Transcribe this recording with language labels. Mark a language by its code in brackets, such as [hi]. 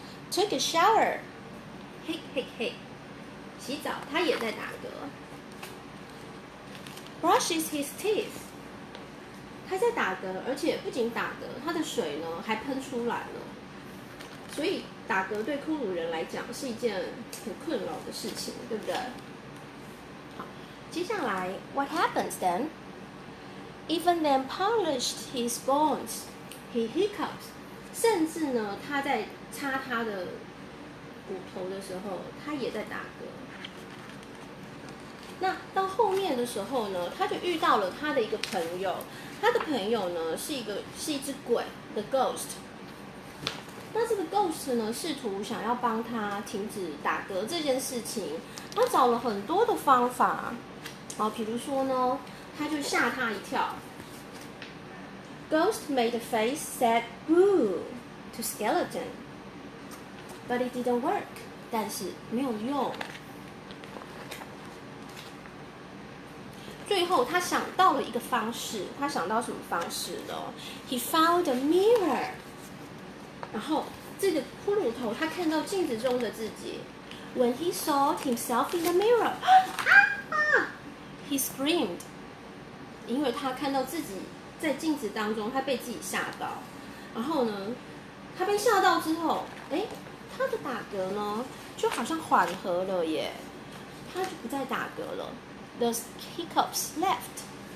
[en] Take a shower. Hic, hic, hic. [zh] 洗澡，他也在打嗝。 [en] Brushes his teeth. [zh] 他在打嗝，而且不仅打嗝，他的水呢还喷出来了。所以打嗝对骷髅人来讲是一件很困扰的事情，对不对？好，接下来 [en] What happens then? Even then polished his bones, he hiccups. [zh] 甚至呢，他在擦他的骨头的时候，他也在打嗝。那到后面的时候呢，他就遇到了他的一个朋友，他的朋友呢是一只鬼 ，the ghost。那这个 ghost 呢，试图想要帮他停止打嗝这件事情，他找了很多的方法，比如说呢，他就吓他一跳。 [en] Ghost made a face, said "boo" to skeleton, but it didn't work. [zh] 但是没有用。最后，他想到了一个方式，他想到什么方式呢 ？ [en] He found a mirror. [zh] 然后这个骷髅头他看到镜子中的自己。 [en] When he saw himself in the mirror, he screamed. [zh] 因为他看到自己在镜子当中，他被自己吓到。然后呢，他被吓到之后，他的打嗝呢就好像缓和了耶，他就不再打嗝了。 [en] The hiccups left.